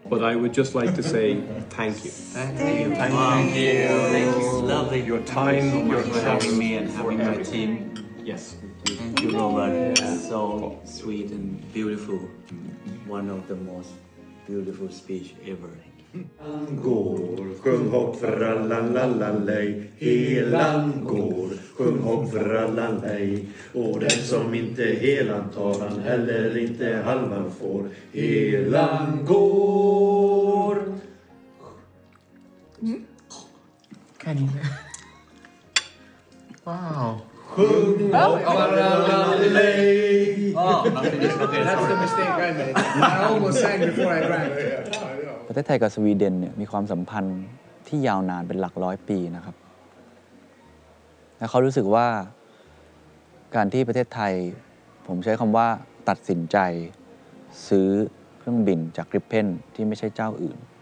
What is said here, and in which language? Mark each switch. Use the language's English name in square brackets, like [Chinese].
[English] But I would just like to say thank you. Thank you. Thank you. Thank you. Lovely. Your time, your for having me and having my team. Yes. Thank you, Robert. So sweet and beautiful. One of the most beautiful speech ever. [Swedish] Går, sjung hopp fralallalej, helan går, sjung hopp fralalej. Och den som inte helan tar, han heller inte halvan får. Helan går. [Thai] ค่นี้เลยว้าว [English] That's the mistake I made. I almost sang before I drank. [Thai] ประเทศไทยกับสวีเดนเนี่ยมีความสัมพันธ์ที่ยาวนานเป็นหลักร้อยปีนะครับและเขารู้สึกว่าการที่ประเทศไทยผมใช้คำว่าตัดสินใจซื้อเครื่องบินจากกริปเพนที่ไม่ใช่เจ้าอื่น